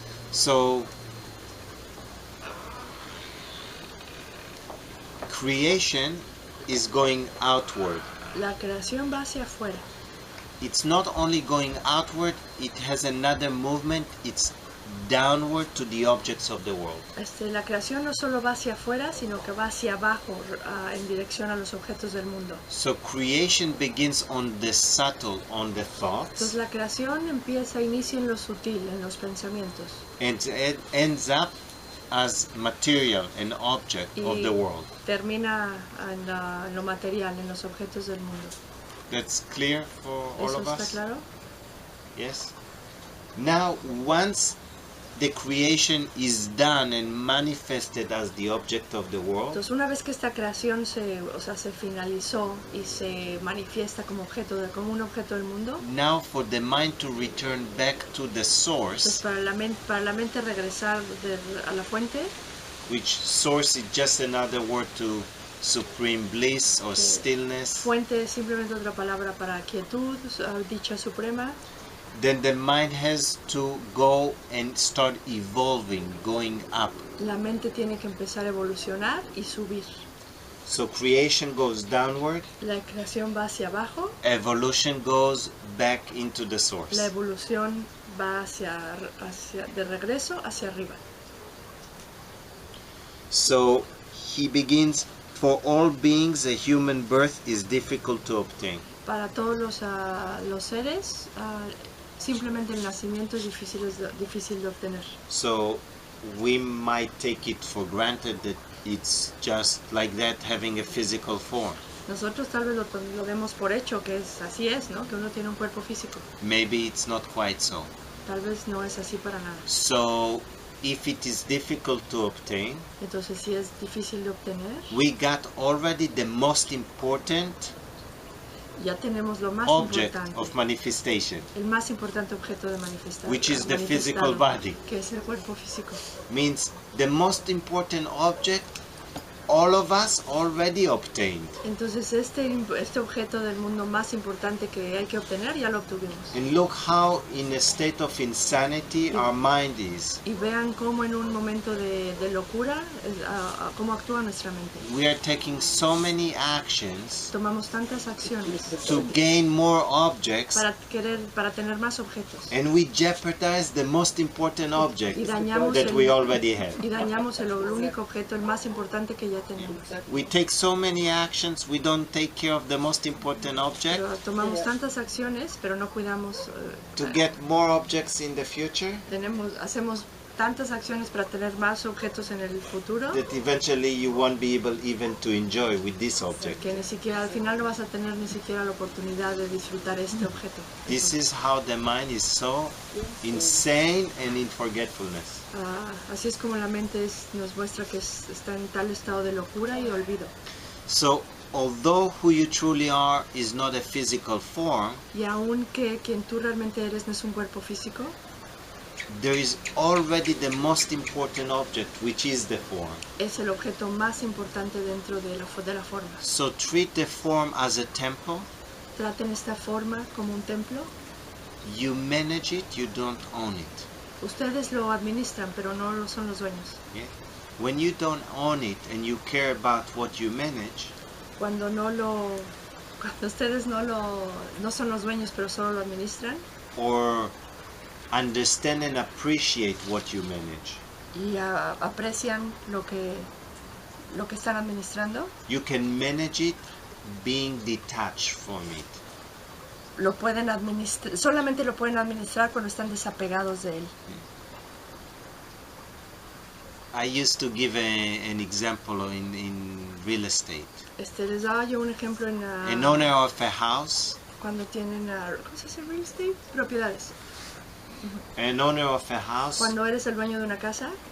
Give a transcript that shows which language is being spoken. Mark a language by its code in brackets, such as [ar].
[en] So creation is going outward. [es] La creación va hacia afuera. [en] It's not only going outward, it has another movement. It's downward to the objects of the world. [es] La creación no solo va hacia afuera, sino que va hacia abajo, en dirección a los objetos del mundo. [en] So creation begins on the subtle, on the [es] Entonces [en] thoughts, [es] la creación inicia en lo sutil, en los pensamientos, [en] and it ends up as material, an object of [es] y [en] the world. [es] termina en lo material, en los objetos del mundo. [en] That's clear for all [es] ¿Eso [en] of [es] está [en] us? [es] claro? [en] Yes. Now, once the creation is done and manifested as the object of the world, [es] Entonces una vez que esta creación se finalizó y se manifiesta como un objeto del mundo, [en] now for the mind to return back to the [es] entonces [en] source, [es] para la mente regresar a la fuente, [en] which source is just another word to supreme bliss or stillness, [es] fuente es simplemente otra palabra para quietud, dicha suprema, [en] then the mind has to go and start evolving, going up. [es] la mente tiene que empezar a evolucionar y subir. [en] So creation goes downward, [es] La creación va hacia abajo, [en] evolution goes back into the [es] la [en] source. [es] evolución va de regreso hacia arriba. [en] So he begins, for all beings a human birth is difficult to obtain. [es] Para todos los seres, simplemente el nacimiento es difícil de obtener. [en] So we might take it for granted that it's just like that, having a physical form. [es] Nosotros tal vez lo demos por hecho, que así es, ¿no? Que uno tiene un cuerpo físico. [en] Maybe it's not quite so. [es] Tal vez no es así para nada. [en] So if it is difficult to obtain, [es] Entonces, si es difícil de obtener, [en] we got already the most important [es] ya tenemos lo más [en] object [es] importante, [en] of manifestation, [es] el más importante objeto de manifestar, [en] which is the physical body. [es] que es el cuerpo físico. [en] Means the most important object all of us already obtained. [es] Entonces, este objeto del mundo más importante que hay que obtener, ya lo obtuvimos. [en] And look how in a state of insanity our mind is. [es] Y vean cómo en un momento de locura, cómo actúa nuestra mente. [en] We are taking so many actions [es] Tomamos tantas acciones [en] to gain more objects, [es] para tener más objetos. [en] and we jeopardize the most important object [es] Y dañamos [en] that we already have. [es] el único objeto, el más importante que ya tenemos. [en] We take so many actions, we don't take care of the most important object [es] Pero tomamos tantas acciones, pero no cuidamos. [en] to get more objects in the future, [es] Hacemos tantas acciones para tener más objetos en el futuro, [en] that eventually you won't be able even to enjoy with this object. [es] que ni siquiera al final no vas a tener ni siquiera la oportunidad de disfrutar este objeto. [en] This is how the mind is so insane and in forgetfulness. [es] Así es como la mente nos muestra que está en tal estado de locura y olvido. [en] So, although who you truly are is not a physical form, [es] Y aunque quien tú realmente eres no es un cuerpo físico, [en] there is already the most important object, which is the form. [es] es el objeto más importante dentro de la forma. [en] So treat the form as a temple. [es] Traten esta forma como un templo. [en] You manage it, you don't own it. [es] Ustedes lo administran, pero no lo son los dueños. [en] Yeah? When you don't own it and you care about what you manage, [es] Cuando ustedes no son los dueños, pero solo lo administran [en] or understand and appreciate what you manage, [es] y aprecian lo que están administrando, [en] you can manage it being detached from it. [es] lo pueden administrar, solamente lo pueden administrar cuando están desapegados de él. [en] I used to give an example in real estate. [es] Les daba yo un ejemplo [en] An owner of a house, [es] cuando tienen, ¿cómo se dice? Real estate, propiedades. [en] an owner of a house [es] Cuando eres el dueño de una casa,